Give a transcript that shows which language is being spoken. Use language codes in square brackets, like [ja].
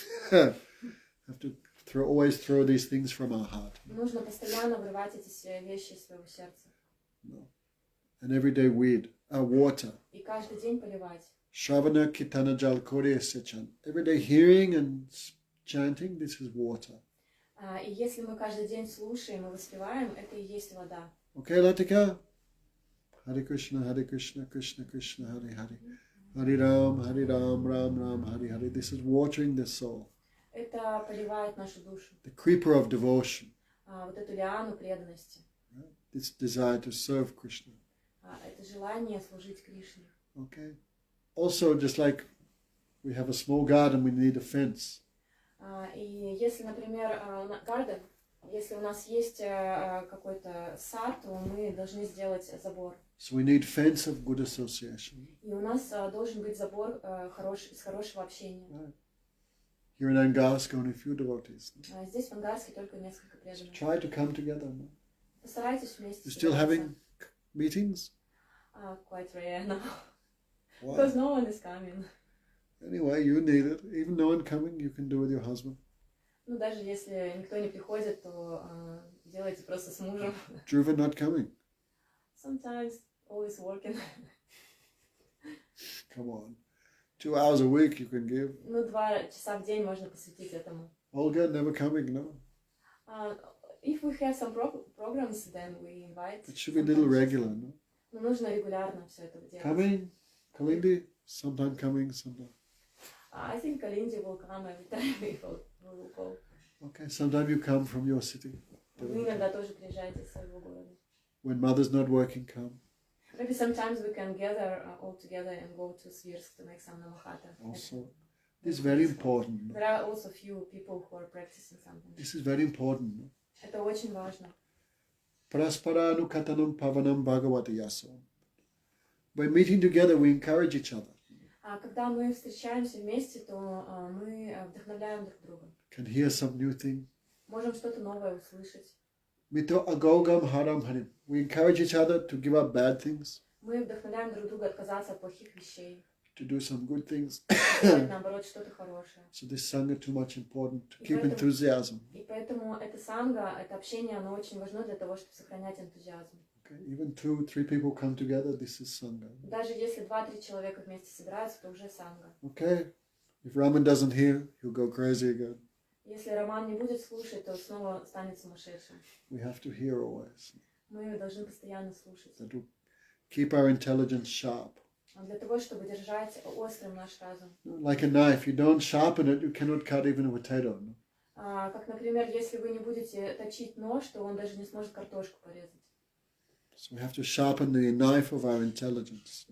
[en] Have to always throw these things from our heart. [ru] Нужно постоянно вырывать эти вещи из своего сердца. [en] No. And everyday water. [ru] И каждый день поливать. [bn] Shravana Kitana Jal Kore Sechan. [en] Everyday hearing and chanting, this is water. [ru] И если мы каждый день слушаем и воспеваем, это и есть вода. [en] Okay, Latika? [sa] Hare Krishna, Krishna Krishna, Hare Hare. Hare Ram, Ram Ram, Hare Hare. [en] This is watering the soul. [ru] Это поливает нашу душу. [en] The creeper of devotion. [ru] Вот эту лиану преданности. [en] This desire to serve Krishna. [ru] Это желание служить Кришне. [en] Okay. Also, just like we have a small garden, we need a fence. [ru] И если, например, garden, если у нас есть какой-то сад, то мы должны сделать забор. [en] So we need fence of good association. [ru] И у нас должен быть забор из хорошего общения. [en] Right. Here in Angarsk, only a few devotees. [ru] Здесь в Ангарске только несколько преданных. [en] So try to come together. No? [ru] Постарайтесь вместе. [en] You're still having meetings? Quite rare now. Why? Because no one is coming. Anyway, you need it. Even no one coming, you can do with your husband. [ru] Ну, даже если никто не приходит, то делайте просто с мужем. [en] Dhruva not coming. Sometimes always working. Come on. 2 hours a week you can give. [ru] Ну, 2 часа в день можно посвятить этому. [en] Olga never coming, no? If we have some programs, then we invite. It should be a little regular, no? [ru] Но нужно регулярно все это делать. [en] Coming? Kalindi? Sometime coming, sometime. I think Kalindi will come every time we will go. Okay, sometime you come from your city. [ru] Вы иногда тоже приезжаете из своего города. [en] When mother's not working, come. Maybe sometimes we can gather all together and go to Svirsk to make some namahata. Also, this is very important. No? There are also few people who are practicing something. This is very important. No? [ru] Это очень важно. [sa] Prasparanu katanam pavanam bhagavati yaso. [en] By meeting together, we encourage each other. [ru] Когда мы встречаемся вместе, то мы вдохновляем друг друга. [en] Can hear some new thing. [ru] Можем что-то новое услышать. [sa] Mito agogam haram harim. [en] We encourage each other to give up bad things. [ru] Мы вдохновляем друг друга отказаться от плохих вещей. [en] To do some good things. [ru] Делать, наоборот, что-то хорошее. [en] So this sangha too much important to keep enthusiasm. [ru] И поэтому это санга, это общение, оно очень важно для того, чтобы сохранять энтузиазм. [en] Okay, even 2-3 people come together, this is sangha. [ru] Даже если 2-3 человека вместе собираются, то уже санга. [en] Okay, if Raman doesn't hear, he'll go crazy again. [ru] Если Роман не будет слушать, то снова станет сумасшедшим. [en] We have to hear always. [ru] Мы должны постоянно слушать. [en] That will keep our intelligence sharp. [ru] Для того, чтобы держать острым наш разум. [en] Like a knife, you don't sharpen it, you cannot cut even a potato. No? [ru] Как, например, если вы не будете точить нож, то он даже не сможет картошку порезать. [en] So we have to sharpen the knife of our intelligence.